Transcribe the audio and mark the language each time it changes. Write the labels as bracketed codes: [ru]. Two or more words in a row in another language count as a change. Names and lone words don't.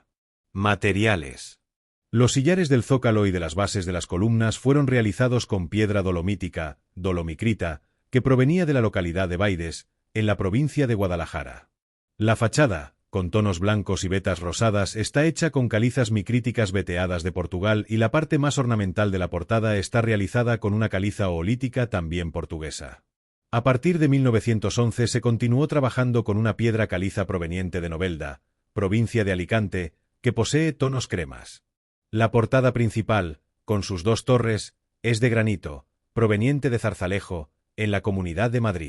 [es] Materiales. Los sillares del zócalo y de las bases de las columnas fueron realizados con piedra dolomítica, dolomicrita, que provenía de la localidad de Baides, en la provincia de Guadalajara. La fachada, con tonos blancos y vetas rosadas, está hecha con calizas micríticas veteadas de Portugal y la parte más ornamental de la portada está realizada con una caliza oolítica también portuguesa. A partir de 1911 se continuó trabajando con una piedra caliza proveniente de Novelda, provincia de Alicante, que posee tonos cremas. La portada principal, con sus dos torres, es de granito, proveniente de Zarzalejo, en la Comunidad de Madrid.